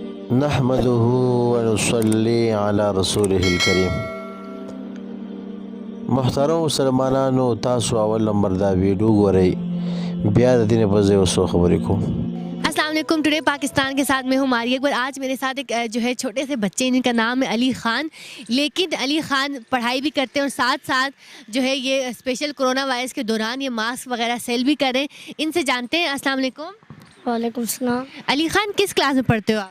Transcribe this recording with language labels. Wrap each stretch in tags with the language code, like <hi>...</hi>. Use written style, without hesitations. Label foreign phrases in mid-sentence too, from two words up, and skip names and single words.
<ar>نحمده ونصلي على رسوله الكريم.</ar> <ps>محترم مسلمانانو، تاسو اول نمبر دا ویډیو ګورئ، بیا د دې په ځای اوسو خبرې کوم.</ps> <ar>السلام علیکم.</ar> <ur>ٹوڈے پاکستان کے ساتھ میں ہوں ماریہ اکبر. آج میرے ساتھ ایک جو ہے چھوٹے سے بچے، ان کا نام ہے علی خان. لیکن علی خان پڑھائی بھی کرتے ہیں اور ساتھ ساتھ جو ہے یہ اسپیشل</ur> <en>corona virus</en> <ur>کے دوران یہ ماسک وغیرہ سیل بھی کر رہے ہیں. ان سے جانتے ہیں.</ur> <ar>السلام علیکم. وعلیکم السلام.</ar> <ur>علی خان کس کلاس میں پڑھتے ہو آپ؟</ur>